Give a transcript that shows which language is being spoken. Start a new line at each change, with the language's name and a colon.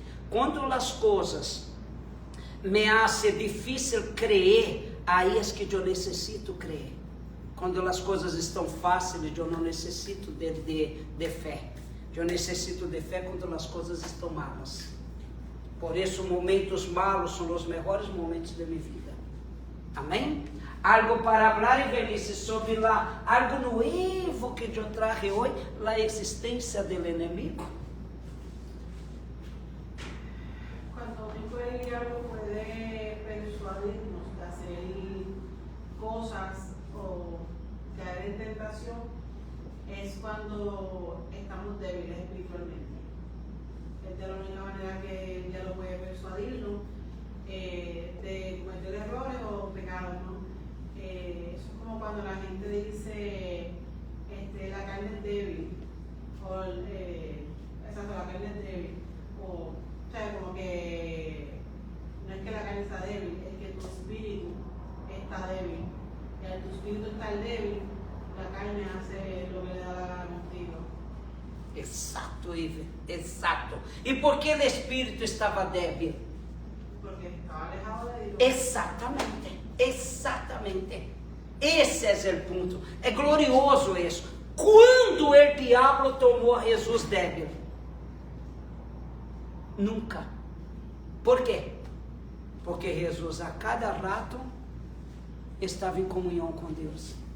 Portuguese: Quando as coisas
Spanish: me hacen difícil
Portuguese: crer, aí é que eu necessito crer. Quando as coisas estão fáceis, eu não necessito de fé. Eu necessito de fé quando as coisas estão malas. Por isso, momentos malos são os melhores momentos da minha vida. Amém?
Spanish: algo para hablar y velhice sobre algo nuevo que yo traje hoy, la existencia del enemigo. Cuando dijo el diablo puede persuadirnos de hacer cosas o caer en tentación, es cuando estamos débiles espiritualmente. Es de la única manera que el diablo puede persuadirnos de cometer errores o pecados, ¿no? Eso es como cuando la gente dice la carne es débil, o exacto, la carne es débil, o sea, como que no es que la carne está débil, es que tu espíritu está débil, y al tu espíritu estar débil, la carne hace lo que le da la gana contigo. Exacto, Ive, exacto. ¿Y por qué el espíritu estaba débil? Porque estaba alejado de Dios.
Portuguese: Exatamente, exatamente. Esse é o ponto. É glorioso isso. Quando o diabo tomou Jesus débil? Nunca. Por quê? Porque Jesus a cada rato estava em comunhão com Deus.